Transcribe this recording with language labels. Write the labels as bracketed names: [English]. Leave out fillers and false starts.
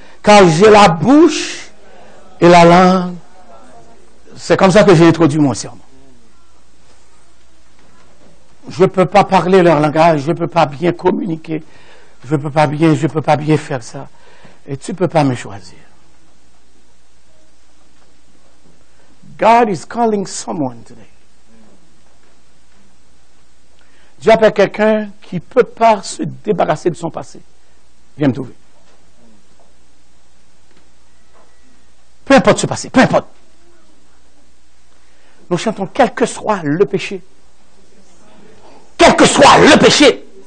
[French] Car j'ai la bouche et la langue. C'est comme ça que j'ai introduit mon sermon. Je ne peux pas parler leur langage, je ne peux pas bien communiquer, je ne peux pas bien faire ça. Et tu ne peux pas me choisir. [English] God is calling someone today. [French] Dieu appelle quelqu'un qui ne peut pas se débarrasser de son passé. Viens me trouver. Peu importe ce passé, peu importe. Nous chantons quel que soit le péché. Quel que soit le péché.